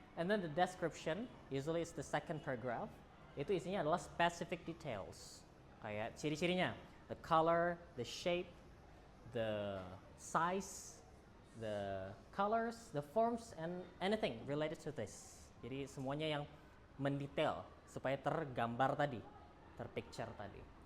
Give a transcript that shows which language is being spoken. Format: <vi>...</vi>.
<en>And then the description, usually it's the second paragraph.</en> <id>Itu isinya adalah</id> <en>specific details.</en> <id>Kayak ciri-cirinya,</id> <en>the color, the shape, the size, the colors, the forms, and anything related to this.</en> <id>Jadi semuanya yang mendetail supaya tergambar tadi, terpicture tadi.</id>